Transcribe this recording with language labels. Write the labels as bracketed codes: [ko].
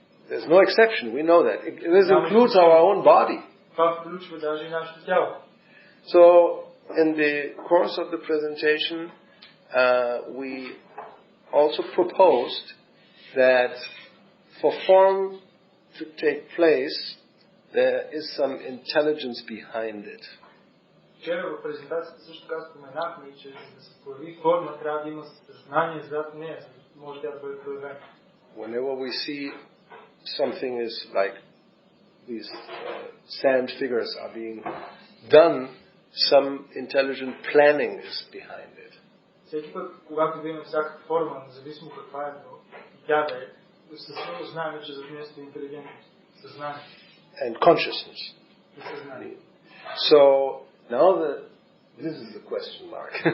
[en] There's no exception, we know that. This includes our own body. [bg] Това включва даже и нашето тяло. [en] So, in the course of the presentation, we also proposed that for to take place, there is some intelligence behind it. [bg] Вчера в презентацията също така споменахме, че за да се появи форма, трябва да има съзнание зад нея, за да може тя да бъде проявена. [en] Whenever we see something is like these sand figures are being done, some intelligent planning is behind it. [bg] Всеки път, когато видим всяка форма, независимо каква е тя да е, също знаем, че зад нея стои интелигентност, съзнание. [en] And consciousness. [bg] И съзнание. [en] So now this is the question mark.